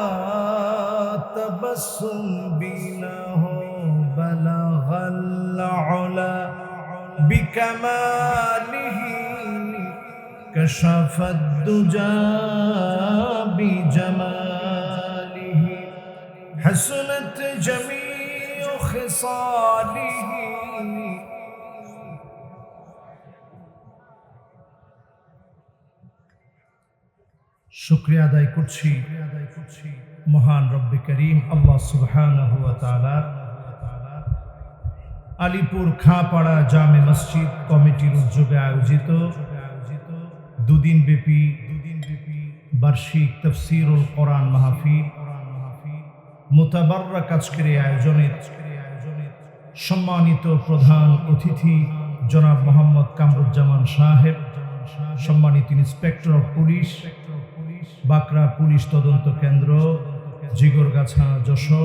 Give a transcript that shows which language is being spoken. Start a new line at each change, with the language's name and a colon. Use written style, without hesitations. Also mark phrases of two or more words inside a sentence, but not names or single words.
Urdu: تبسم بھی نہ ہو
Arabic: بلغ العلا بکمالہ کشف الدجى بجمالہ حسنت جمیع خصالہ
Bangla: শুকরিয়া আদায় করছি মহান রব্বে করিম
Arabic: الله سبحانه وتعالى
Bangla: আলিপুর খাপাড়া জামে মসজিদ কমিটির উদ্যোগে আয়োজিত দুদিন ব্যাপী বার্ষিক তাফসীরুল কোরআন মাহফিল মুতাবাররাক আজকের এই আয়োজনের সম্মানিত প্রধান অতিথি জনাব মোহাম্মদ কামরুজ্জামান সাহেব, সম্মানিত
English: Inspector of Police,
Bangla: বাকরা পুলিশ তদন্ত কেন্দ্র, জিগরগাছা, যশোর।